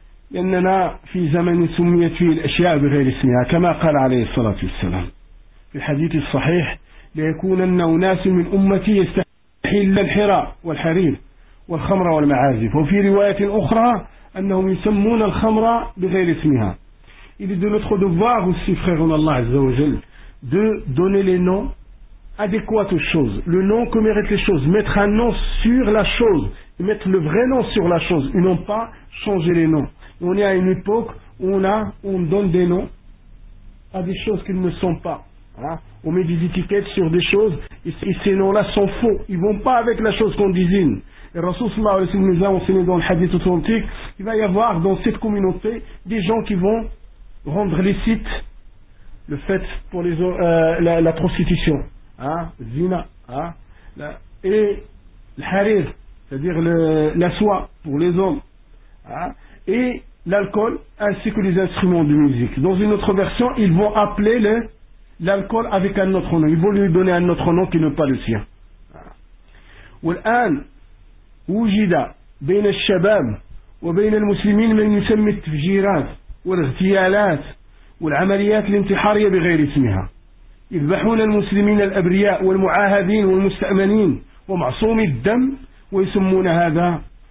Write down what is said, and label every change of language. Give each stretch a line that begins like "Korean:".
Arabic: لأننا في زمن سميت فيه الأشياء بغير اسمها كما قال عليه الصلاة والسلام في الحديث الصحيح ليكونن أناس من أمتي يستحل الحراء والحرير والخمر والمعازف، وفي رواية أخرى أنهم يسمون الخمر بغير اسمها.
French: Il est de notre devoir aussi, frères en Allah عز وجل, de donner les noms adéquats aux choses, le nom que méritent les choses, mettre un nom sur la chose, mettre le vrai nom sur la chose, et non pas changer les noms. On est à une époque où on donne des noms à des choses qu'ils ne sont pas. On met des étiquettes sur des choses et ces noms-là sont faux. Ils ne vont pas avec la chose qu'on désigne. Et Rasoul sallallahu alayhi wa sallam nous a enseigné dans le hadith authentique, il va y avoir dans cette communauté des gens qui vont rendre licite le fait pour la prostitution. Zina. Et le harir, c'est-à-dire la soie pour les hommes. Et l'alcool ainsi que les instruments de musique. Dans une autre version, ils vont appeler l'alcool avec un autre nom. Ils vont lui donner un autre nom qui n'est pas le sien.
Arabic: والآن وجد بين الشباب وبين المسلمين من يسمى التفجيرات والاغتيالات والعمليات الانتحارية بغير اسمها. يذبحون المسلمين الأبرياء والمعاهدين والمستأمنين ومعصومي الدم ويسمون هذا